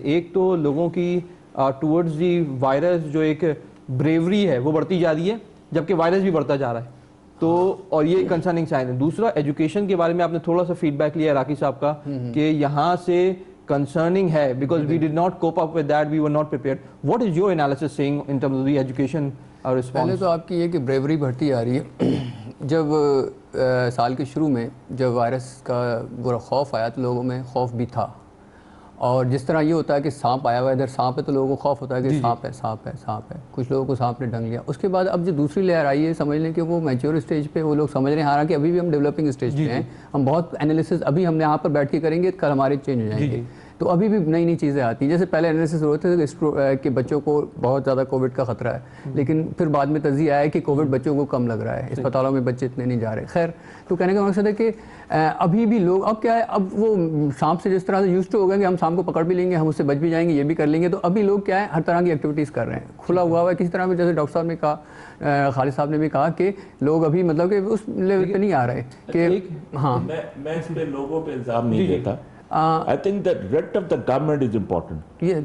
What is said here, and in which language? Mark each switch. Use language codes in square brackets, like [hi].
[ur] ایک تو لوگوں کی ٹورڈز دی وائرس جو ایک بریوری ہے وہ بڑھتی جا رہی ہے, جبکہ وائرس بھی بڑھتا جا رہا ہے, تو اور یہ کنسرننگ سائن ہے. دوسرا ایجوکیشن کے بارے میں آپ نے تھوڑا سا فیڈ بیک لیا راکی صاحب کا کہ یہاں سے concerning ہے [en] because we did not cope up with that, we were not prepared. What is your analysis saying in terms of the education response? [ur] پہلے تو آپ کی یہ کہ بریوری بڑھتی آ رہی ہے. جب سال کے شروع میں جب وائرس کا برا خوف آیا تو لوگوں میں خوف بھی تھا, اور جس طرح یہ ہوتا ہے کہ سانپ آیا ہوا ہے, ادھر سانپ ہے تو لوگوں کو خوف ہوتا ہے کہ سانپ ہے سانپ ہے سانپ ہے, کچھ لوگوں کو سانپ نے ڈنگ لیا. اس کے بعد اب جو دوسری لیئر آئی ہے, سمجھ لیں کہ وہ میچور اسٹیج پہ وہ لوگ سمجھ رہے ہیں, حالانکہ ابھی بھی ہم ڈیولپنگ اسٹیج پہ ہیں, ہم بہت انالیسس ابھی ہم یہاں پر بیٹھ کے کریں گے, کل ہمارے چینج ہو جائیں گے. تو ابھی بھی نئی نئی چیزیں آتی ہیں. جیسے پہلے انالیسس ہوتے تھے کہ بچوں کو بہت زیادہ کووڈ کا خطرہ ہے, لیکن پھر بعد میں تجزیہ آیا کہ کووڈ بچوں کو کم لگ رہا ہے, اسپتالوں میں بچے اتنے نہیں جا رہے. خیر, تو کہنے کا مقصد ہے کہ ابھی بھی لوگ اب کیا ہے, اب وہ سانپ سے جس طرح سے یوزڈ ہو گئے کہ ہم سانپ کو پکڑ بھی لیں گے, ہم اس سے بچ بھی جائیں گے, یہ بھی کر لیں گے. تو ابھی لوگ کیا ہے, ہر طرح کی ایکٹیویٹیز کر رہے ہیں, کھلا ہوا ہے کسی طرح میں. جیسے ڈاکٹر صاحب نے کہا, خالد صاحب نے بھی کہا کہ لوگ ابھی مطلب کہ اس لیول پہ نہیں آ رہے کہ ہاں. میں اس پہ لوگوں پہ الزام نہیں دیتا. [en] I think that rest of the government is important.